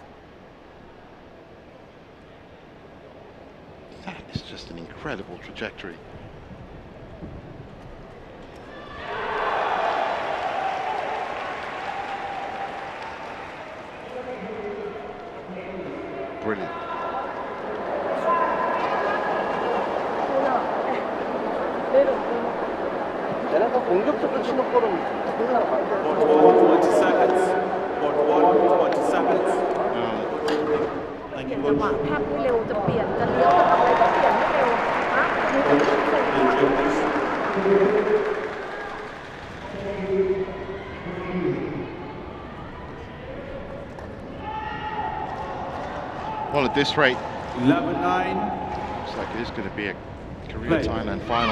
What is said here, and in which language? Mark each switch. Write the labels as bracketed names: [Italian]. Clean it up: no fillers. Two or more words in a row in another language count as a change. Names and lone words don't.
[English] That is just an incredible trajectory. Brilliant. [Korean] 공격적으로 치는 볼은 [English] 20 seconds. 20 seconds. [Thai] เปลี่ยนจังหวะภาพไม่เร็วจะเปลี่ยนจะเลี้ยวจะทำอะไรก็เปลี่ยนไม่เร็วนะนี่จะไม่ใช่ [English] Well, at this rate, 11-9. Looks like it is going to be a Korea Thailand final.